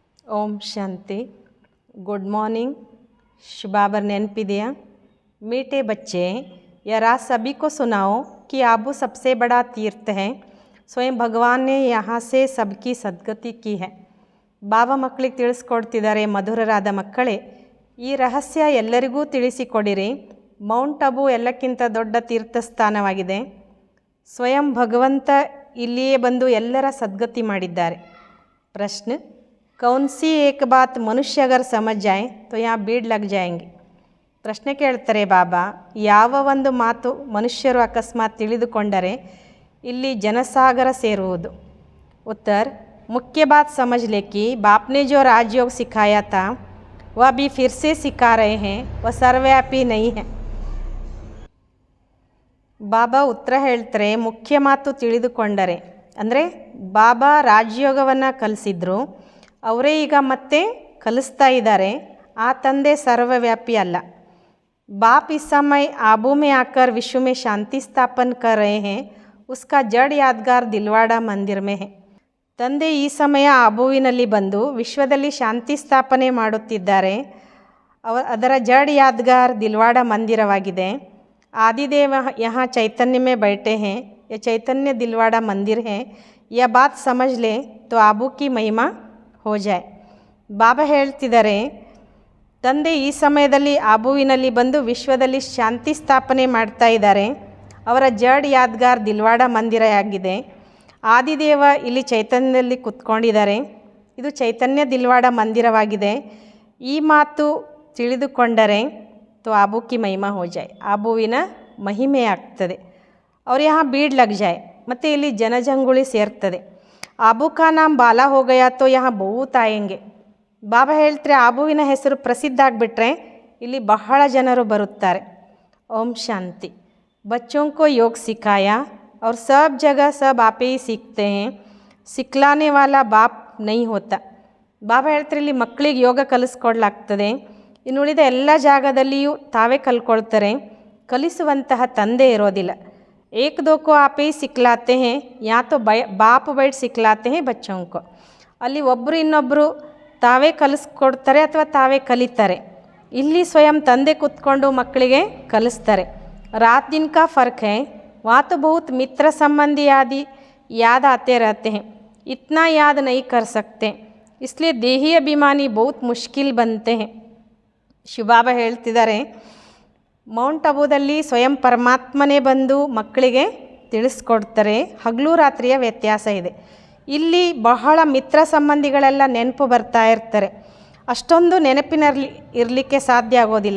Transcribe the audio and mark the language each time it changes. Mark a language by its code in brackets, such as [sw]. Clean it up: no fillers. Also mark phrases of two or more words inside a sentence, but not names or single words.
[hi] ओम शांति। [en] good morning. शुभाबर नेनपिदिया। [hi] मीठे बच्चे, यह रात सभी को सुनाओ कि आबू सबसे बड़ा तीर्थ है। स्वयं भगवान ने यहाँ से सबकी सद्गति की है। [kn] ಬಾಬಾ ಮಕ್ಕಳಿಗೆ ತಿಳಿಸ್ಕೊಡ್ತಿದ್ದಾರೆ, ಮಧುರರಾದ ಮಕ್ಕಳೇ, ಈ ರಹಸ್ಯ ಎಲ್ಲರಿಗೂ ತಿಳಿಸಿಕೊಡಿರಿ. ಮೌಂಟ್ ಅಬು ಎಲ್ಲಕ್ಕಿಂತ ದೊಡ್ಡ ತೀರ್ಥಸ್ಥಾನವಾಗಿದೆ. ಸ್ವಯಂ ಭಗವಂತ ಇಲ್ಲಿಯೇ ಬಂದು ಎಲ್ಲರ ಸದ್ಗತಿ ಮಾಡಿದ್ದಾರೆ. ಪ್ರಶ್ನೆ, [hi] कौन सी एक बात मनुष्य अगर समझ जाए तो यहाँ भीड़ लग जाएंगे. [kn] ಪ್ರಶ್ನೆ ಕೇಳ್ತಾರೆ ಬಾಬಾ, ಯಾವ ಒಂದು ಮಾತು ಮನುಷ್ಯರು ಅಕಸ್ಮಾತ್ ತಿಳಿದುಕೊಂಡರೆ ಇಲ್ಲಿ ಜನಸಾಗರ ಸೇರುವುದು. [hi] उत्तर, मुख्य बात समझ ले कि बाप ने जो राजयोग सिखाया था वह अभी फिर से सिखा रहे हैं, वह सर्वव्यापी नहीं है. [kn] ಬಾಬಾ ಉತ್ತರ ಹೇಳ್ತಾರೆ, ಮುಖ್ಯ ಮಾತು ತಿಳಿದುಕೊಂಡರೆ ಅಂದರೆ ಬಾಬಾ ರಾಜಯೋಗವನ್ನು ಕಲಿಸಿದ್ರು, ಅವರೇ ಈಗ ಮತ್ತೆ ಕಲಿಸ್ತಾ ಇದ್ದಾರೆ. ಆ ತಂದೆ ಸರ್ವವ್ಯಾಪಿ ಅಲ್ಲ. [hi] बाप इस समय आबू में आकर विश्व में शांति स्थापन कर रहे हैं, उसका जड़ यादगार दिलवाड़ा मंदिर में है. [kn] ತಂದೆ ಈ ಸಮಯ ಆಬುವಿನಲ್ಲಿ ಬಂದು ವಿಶ್ವದಲ್ಲಿ ಶಾಂತಿ ಸ್ಥಾಪನೆ ಮಾಡುತ್ತಿದ್ದಾರೆ. ಅದರ ಜಡ್ ಯಾದ್ಗಾರ್ ದಿಲ್ವಾಡ ಮಂದಿರವಾಗಿದೆ. [hi] आदिदेव यहाँ चैतन्य में बैठे हैं, यह चैतन्य दिलवाड़ा मंदिर है. यह बात समझ ले तो आबू की महिमा हो जाए. [kn] ಬಾಬಾ ಹೇಳ್ತಿದ್ದಾರೆ, ತಂದೆ ಈ ಸಮಯದಲ್ಲಿ ಆಬುವಿನಲ್ಲಿ ಬಂದು ವಿಶ್ವದಲ್ಲಿ ಶಾಂತಿ ಸ್ಥಾಪನೆ ಮಾಡ್ತಾ ಇದ್ದಾರೆ. ಅವರ ಜಡ್ ಯಾದ್ಗಾರ್ ದಿಲ್ವಾಡ ಮಂದಿರ ಆಗಿದೆ. ಆದಿದೇವ ಇಲ್ಲಿ ಚೈತನ್ಯದಲ್ಲಿ ಕುತ್ಕೊಂಡಿದ್ದಾರೆ. ಇದು ಚೈತನ್ಯ ದಿಲ್ವಾಡ ಮಂದಿರವಾಗಿದೆ. ಈ ಮಾತು ತಿಳಿದುಕೊಂಡರೆ [hi] तो आबू की महिमा हो जाए, [kn] ಆಬುವಿನ ಮಹಿಮೆ ಆಗ್ತದೆ. [hi] ಅವ್ರು यहाँ भीड़ लग जाए, [kn] ಮತ್ತು ಇಲ್ಲಿ ಜನಜಂಗುಳಿ ಸೇರ್ತದೆ. [hi] आबू का नाम बाला हो गया तो यहाँ बहुत ಆಯೆಂಗೆ. [kn] ಬಾಬಾ ಹೇಳ್ತಾರೆ, ಆಬುವಿನ ಹೆಸರು ಪ್ರಸಿದ್ಧ ಆಗಿಬಿಟ್ರೆ ಇಲ್ಲಿ ಬಹಳ ಜನರು ಬರುತ್ತಾರೆ. [hi] ओम शांति। बच्चों को योग सिखाया और सब जगह सब आप ही सीखते हैं, सिखलाने वाला बाप नहीं होता. [kn] ಬಾಬಾ ಹೇಳ್ತಾರೆ, ಇಲ್ಲಿ ಮಕ್ಕಳಿಗೆ ಯೋಗ ಕಲಿಸ್ಕೊಡ್ಲಾಗ್ತದೆ, ಇನ್ನುಳಿದ ಎಲ್ಲ ಜಾಗದಲ್ಲಿಯೂ ತಾವೇ ಕಲ್ಕೊಳ್ತಾರೆ, ಕಲಿಸುವಂತಹ ತಂದೆ ಇರೋದಿಲ್ಲ. [hi] एक दो को आपे सिखलाते हैं, या तो बाप बैठ सिखलाते हैं बच्चों को. [kn] ಅಲ್ಲಿ ಒಬ್ಬರು ಇನ್ನೊಬ್ಬರು ತಾವೇ ಕಲಿಸ್ಕೊಡ್ತಾರೆ ಅಥವಾ ತಾವೇ ಕಲಿತಾರೆ. ಇಲ್ಲಿ ಸ್ವಯಂ ತಂದೆ ಕೂತ್ಕೊಂಡು ಮಕ್ಕಳಿಗೆ ಕಲಿಸ್ತಾರೆ. [hi] रात दिन का फर्क है, ವहाँ तो बहुत मित्र संबंधी आदि याद आते रहते हैं, इतना याद नहीं कर सकते, इसलिए देही अभिमानी बहुत मुश्किल बनते हैं. [kn] ಶಿವಬಾಬಾ ಹೇಳ್ತಿದ್ದಾರೆ, ಮೌಂಟ್ ಅಬುದಲ್ಲಿ ಸ್ವಯಂ ಪರಮಾತ್ಮನೇ ಬಂದು ಮಕ್ಕಳಿಗೆ ತಿಳಿಸ್ಕೊಡ್ತಾರೆ. ಹಗಲು ರಾತ್ರಿಯ ವ್ಯತ್ಯಾಸ ಇದೆ. ಇಲ್ಲಿ ಬಹಳ ಮಿತ್ರ ಸಂಬಂಧಿಗಳೆಲ್ಲ ನೆನಪು ಬರ್ತಾ ಇರ್ತಾರೆ. ಅಷ್ಟೊಂದು ನೆನಪಿನಲ್ಲಿ ಇರಲಿಕ್ಕೆ ಸಾಧ್ಯ ಆಗೋದಿಲ್ಲ.